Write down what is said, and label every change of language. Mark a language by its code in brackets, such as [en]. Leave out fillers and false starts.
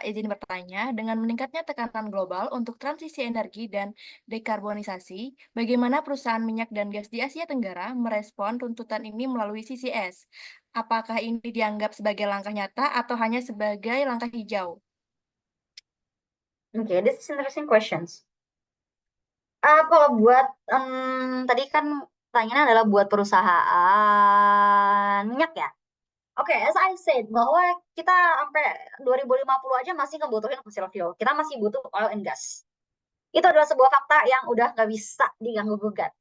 [id] Izin bertanya, dengan meningkatnya tekanan global untuk transisi energi dan dekarbonisasi, bagaimana perusahaan minyak dan gas di Asia Tenggara merespon tuntutan ini melalui CCS? Apakah ini dianggap sebagai langkah nyata atau hanya sebagai langkah hijau? [en] Oke, this is interesting questions. [id] Kalau buat tadi kan pertanyaannya adalah buat perusahaan minyak ya. Oke, [en] as I said, [id] bahwa kita sampai 2050 aja masih ngebutuhin fossil fuel. Kita masih butuh oil and gas. Itu adalah sebuah fakta yang udah nggak bisa diganggu gugat.